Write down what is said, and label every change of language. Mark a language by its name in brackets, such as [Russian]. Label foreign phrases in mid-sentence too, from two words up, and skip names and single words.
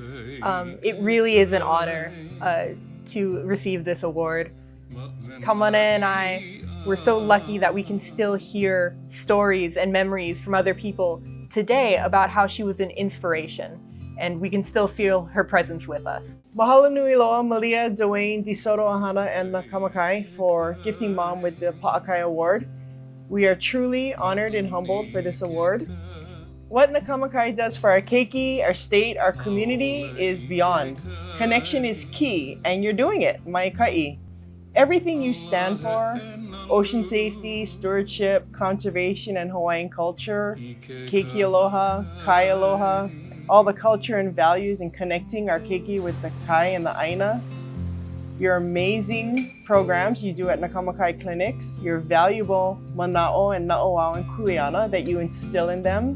[English] It really is an honor to receive this award. Kamana and I were so lucky that we can still hear stories and memories from other people today about how she was an inspiration, and we can still feel her presence with us. [Hawaiian] Mahalo nui loa Malia, [English] Dwayne, DeSoto Ahana, and Nakamakai for gifting Mom with the Paʻakai Award. We are truly honored and humbled for this award. What Nakamakai does for our keiki, our state, our community is beyond. Connection is key, and you're doing it, mai kai. Everything you stand for, ocean safety, stewardship, conservation, and Hawaiian culture, [Hawaiian] keiki aloha, kai aloha, [English] all the culture and values and connecting our keiki with the kai and the aina, your amazing programs you do at Nakamakai clinics, your valuable mana'o and na'oau and kuleana that you instill in them.